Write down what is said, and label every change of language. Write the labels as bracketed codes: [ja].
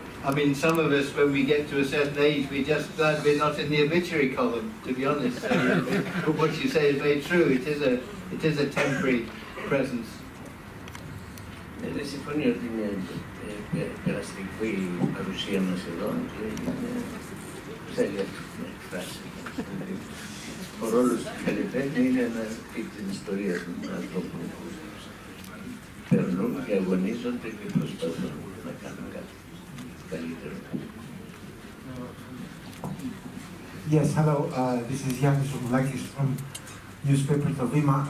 [en] I mean, some of us, when we get to a certain age, we're just glad we're not in the obituary column, to be honest. But what you say is very true. It is a temporary presence. [el] Δεν συμφωνεί ότι είναι περαστική η παρουσία μας εδώ και θέλει αυτή την εκφράση. Ο ρόλος του καλλιτέχνη είναι να πει την ιστορία των ανθρώπων που περνούν και αγωνίζονται και προσπαθούν να κάνουν κάτι καλύτερο. [en] Yes, hello, this is Yannis Omoulakis from newspaper Tovima.